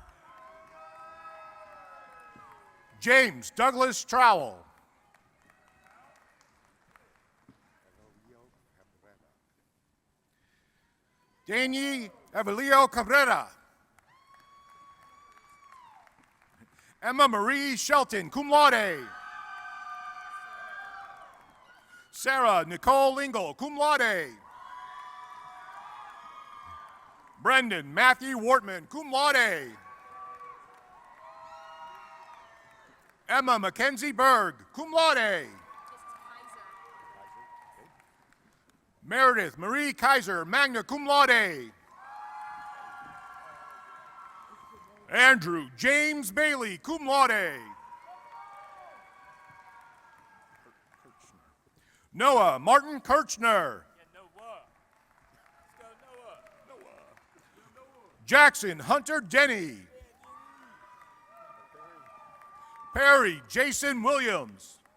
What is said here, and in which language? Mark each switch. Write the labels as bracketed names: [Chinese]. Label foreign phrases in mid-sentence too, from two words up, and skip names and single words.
[English] James Douglas Trowell. Dani Evelio Cabrera. Emma Marie Shelton, [Latin] cum laude. [English] Sarah Nicole Lingle, [Latin] cum laude. [English] Brendan Matthew Wortman, [Latin] cum laude. [English] Emma Mackenzie Berg, [Latin] cum laude. [English] Meredith Marie Kaiser, [Latin] magna cum laude. [English] Andrew James Bailey, [Latin] cum laude. [English] Noah Martin Kirchner. Jackson Hunter Denny. Perry Jason Williams.